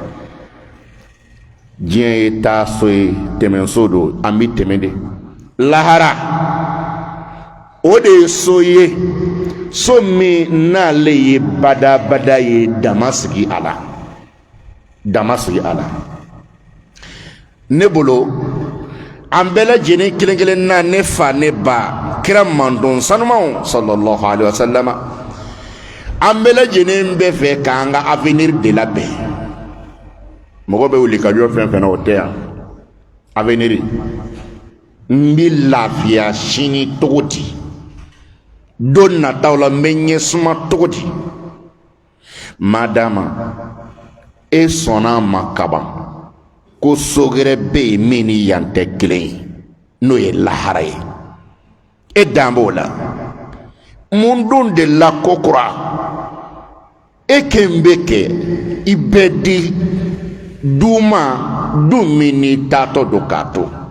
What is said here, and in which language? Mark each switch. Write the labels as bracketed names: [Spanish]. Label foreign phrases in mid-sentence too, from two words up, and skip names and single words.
[Bambara] diɲɛ ye taa so ye tɛmɛso don an bɛ tɛmɛ de lahara o de ye so ye so min n'ale ye badabada ye dama sigi a la dama sigi a la ne bolo an bɛɛ lajɛlen kelen kelen na ne fa ne ba kira mandon sanumaw [Arabic] صلى الله عليه وسلم [Bambara] an bɛɛ lajɛlen bɛ fɛ k'an ka avenir de labɛn mɔgɔ bɛ wuli ka jɔ fɛn fɛn na o tɛ yan avenir n bɛ lafiya sini cogo di don nataw la n bɛ ɲɛsuma cogo di madama e sɔnna a ma kaban ko sogɛrɛ bɛ yen min ni yan tɛ kelen ye n'o ye lahara ye e dan b'o la mun don de la ko kura e kɛn bɛ kɛ i bɛ di du ma du min n'i taatɔ don k'a to